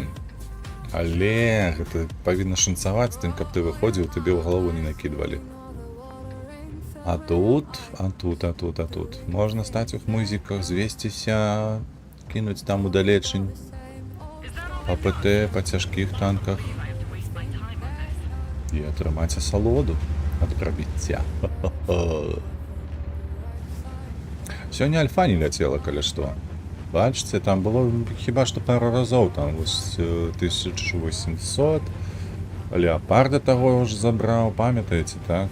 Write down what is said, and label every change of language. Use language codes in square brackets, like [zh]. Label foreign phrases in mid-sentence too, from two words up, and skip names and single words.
[be] Але гэта павінна шанцаваць тым, каб ты выходзіў, табе ў галаву не накідвалі. А тут. Можна стаць у хмызіках, звесціся, кінуць там удалечень. Па ПТ, па цяжкіх танках. [en] I have to waste my time on this. [be] І атрымаць асалоду ад прабіцця. Сёння альфа не ляцела, калі што. Бачыце, там было хіба што пару разоў, там вось 1800. Леапарда таго ж забраў, памятаеце, так?